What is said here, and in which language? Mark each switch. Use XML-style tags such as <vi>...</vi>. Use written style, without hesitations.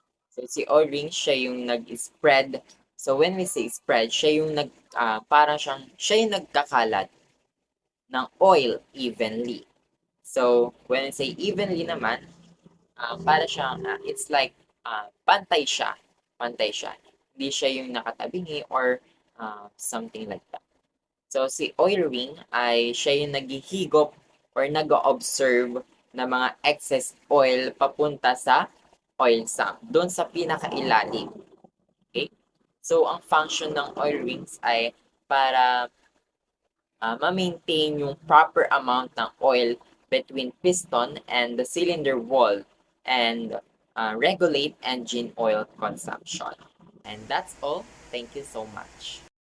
<tl>So si oil ring, siya yung nag-spread. So when we say spread, siya yung siya yung nagkakalat ng oil evenly. So when we say evenly naman, para siyang, it's like pantay siya. Pantay siya. Hindi siya yung nakatabingi or something like that. So si oil ring ay siya yung naghihigop or nag-observe ng mga excess oil papunta sa oil sump, doon sa pinakailalim. Okay?</tl> <en>So ang function ng oil rings ay para ma-maintain yung proper amount ng oil between piston and the cylinder wall and regulate engine oil consumption. And that's all. Thank you so much.</en>